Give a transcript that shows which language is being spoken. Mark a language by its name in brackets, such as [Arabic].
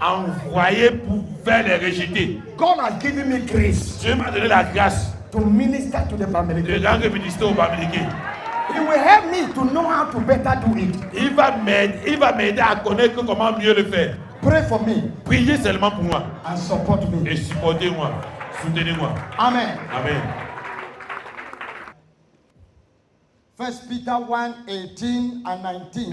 [French] envoyé pour faire les rejeter. [English] God has given me grace [French] Dieu m'a donné la grâce [English] to minister to the [French] de [English] Bamileke. [French] rendre ministère au Bamileke. [English] He will help me to know how to better do it. [French] Il va m'aider à connaître comment mieux le faire. [English] Pray for me [French] Priez seulement pour moi [English] and support me. [French] et supportez-moi, soutenez-moi. Amen. Amen. [English] 1 Peter 1, 18 and 19.